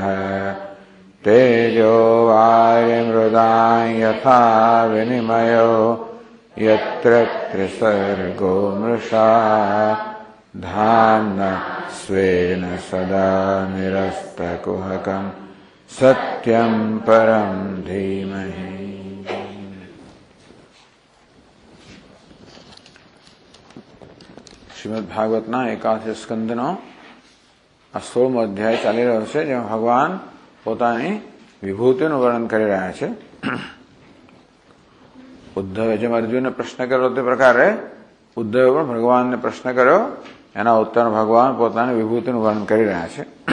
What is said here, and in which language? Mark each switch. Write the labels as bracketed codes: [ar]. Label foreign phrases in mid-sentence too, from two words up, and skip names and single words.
[sa] तेजो वायुमृदां यथा विनिमयो यत्र त्रिसर्गो मृषा धाम्ना स्वेन सदा निरस्तकुहकं सत्यं परं धीमहि। [gu] શ્રીમદ ભાગવતના 81 સ્કંદનો આ 16મો અધ્યાય ચાલી રહ્યો છે, જેમાં ભગવાન પોતાની વિભૂતિનું વર્ણન કરી રહ્યા છે. ઉદ્ધવે જેમ અર્જુનને પ્રશ્ન કર્યો તે પ્રકારે ઉદ્ધવે પણ ભગવાનને પ્રશ્ન કર્યો, એના ઉત્તર ભગવાન પોતાની વિભૂતિનું વર્ણન કરી રહ્યા છે.